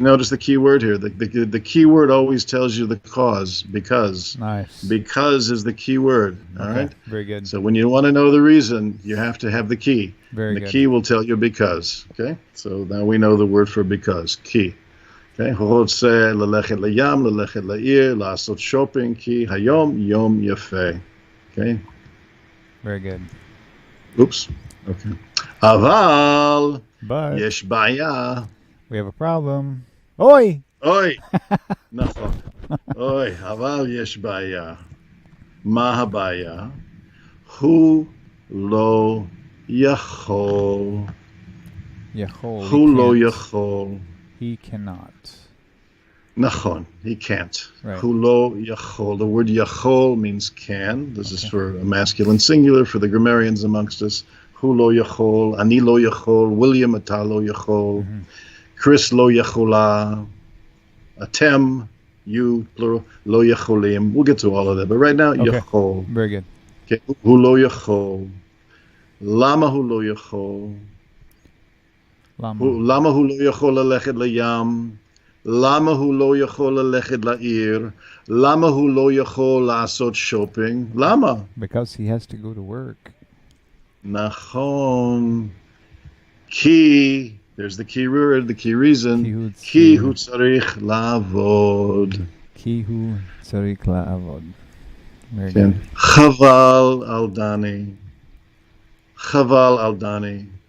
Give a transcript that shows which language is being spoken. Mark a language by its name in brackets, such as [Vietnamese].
[English] notice the key word here. The key word always tells you the cause. Because. Nice. Because is the key word. All Okay, right. very good. So when you want to know the reason, you have to have the key. Very The good. key will tell you because. Okay. So now we know the word for because. Key. Okay. [Hebrew] רוצה ללכת לים, ללכת לעיר, לעשות שופינג, כי היום יום יפה. [English] Okay. Very good. Oops. Okay. [Hebrew] אבל [English] But [Hebrew] יש בעיה. [English] we have a problem. Oi! [Hebrew] אוי, נכון. אוי, אבל יש בעיה. מה הבעיה? הוא לא יכול. Yachol. הוא לא [English] He can't. [Hebrew] יכול. [English] He cannot. [Hebrew] נכון, [English] he can't. Right. [Hebrew] הוא לא יכול. [English] The word יכול means can. This is for a masculine singular for the grammarians amongst us. [Hebrew] הוא לא יכול, אני לא יכול, ויליאם אתה לא יכול, קריס לא יכולה, אתם, [English] you, plural, [Hebrew] לא יכולים. [English] We'll get to all of that, but right now, Okay. [Hebrew] יכול. [English] Very good. Okay. [Hebrew] הוא לא יכול. למה הוא לא יכול? Lama. למה הוא לא יכול ללכת לים? למה הוא לא יכול ללכת לעיר? למה הוא לא יכול לעשות שופינג? למה? [English] Because he has to go to work. [Hebrew] נכון. כי, [English] there's the key word, the key reason, [Hebrew] כי הוא כי הוא צריך לעבוד. Ki hu tzarich la'avod. [English] Very [Hebrew] כן. [English] good. [Hebrew] חבל על דני. חבל על דני.